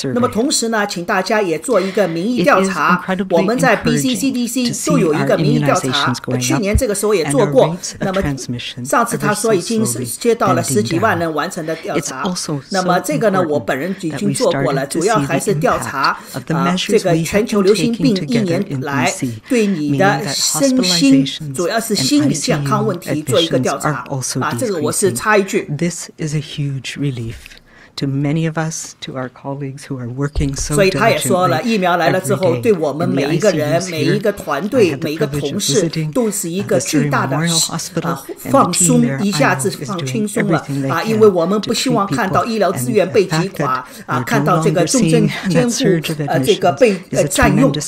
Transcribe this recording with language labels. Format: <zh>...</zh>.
<zh>那么同时呢，请大家也做一个民意调查，我们在 Bc CDC 都有一个民意调查，去年这个时候也做过。那么上次他说已经接到了10几万人完完成的调查。那么这个呢，我本人已经做过了，主要还是调查这个全球流行病1年来对你的身心，主要是心理健康问题做一个调查。这个我是插一句。</zh> <en>This is a huge relief to many of us, to our colleagues who are working so diligently.</en> <zh>所以他也说了，疫苗来了之后，对我们每一个人、每一个团队、每一个同事，都是一个巨大的放松，一下子放轻松了因为我们不希望看到医疗资源被击垮看到这个重症监护这个被占用。</zh>